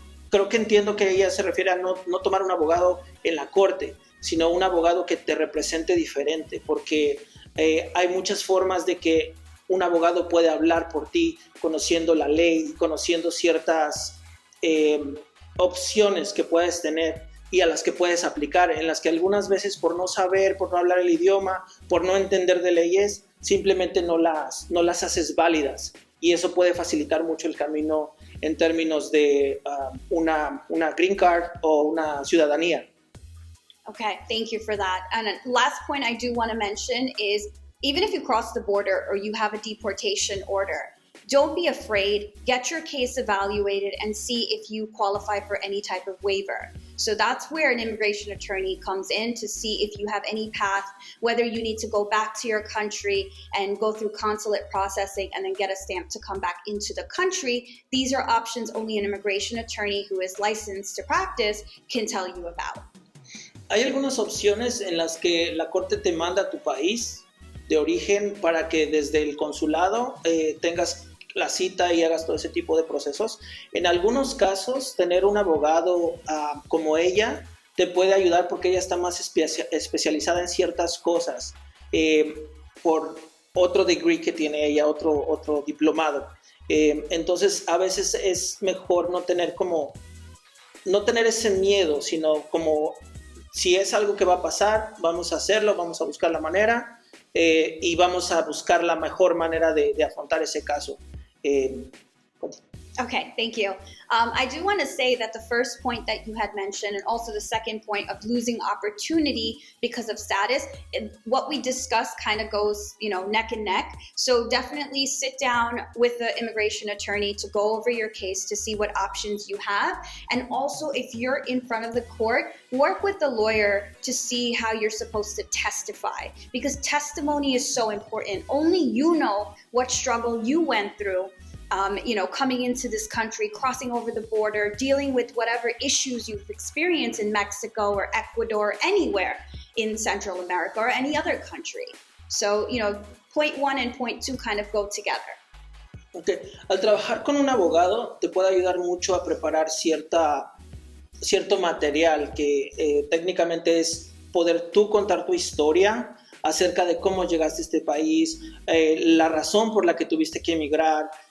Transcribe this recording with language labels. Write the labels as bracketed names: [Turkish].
[Spanish] creo que entiendo que ella se refiere a no tomar un abogado en la corte, sino un abogado que te represente diferente, porque hay muchas formas de que un abogado puede hablar por ti, conociendo la ley, conociendo ciertas opciones que puedes tener y a las que puedes aplicar, en las que algunas veces por no saber, por no hablar el idioma, por no entender de leyes, simplemente no las haces válidas. Y eso puede facilitar mucho el camino en términos de una green card o una ciudadanía. [English] Okay, thank you for that. And last point I do want to mention is even if you cross the border or you have a deportation order, don't be afraid, get your case evaluated and see if you qualify for any type of waiver. So that's where an immigration attorney comes in to see if you have any path, whether you need to go back to your country and go through consulate processing and then get a stamp to come back into the country. These are options only an immigration attorney who is licensed to practice can tell you about. [Spanish] Hay algunas opciones en las que la corte te manda a tu país de origen para que desde el consulado tengas la cita y hagas todo ese tipo de procesos. En algunos casos, tener un abogado como ella te puede ayudar porque ella está más especializada en ciertas cosas por otro degree que tiene ella, otro diplomado. Entonces, a veces es mejor no tener ese miedo, sino como si es algo que va a pasar, vamos a hacerlo, vamos a buscar la manera y vamos a buscar la mejor manera de afrontar ese caso. [English] Okay, thank you. I do want to say that the first point that you had mentioned, and also the second point of losing opportunity because of status, what we discussed kind of goes, neck and neck. So definitely sit down with the immigration attorney to go over your case to see what options you have. And also, if you're in front of the court, work with the lawyer to see how you're supposed to testify, because testimony is so important. Only you know what struggle you went through. Coming into this country, crossing over the border, dealing with whatever issues you've experienced in Mexico or Ecuador, anywhere in Central America or any other country. So, point one and point two kind of go together. Okay. [Spanish] Al trabajar con un abogado te puede ayudar mucho a preparar cierto material que técnicamente es poder tú contar tu historia acerca de cómo llegaste a este país, la razón por la que tuviste que emigrar,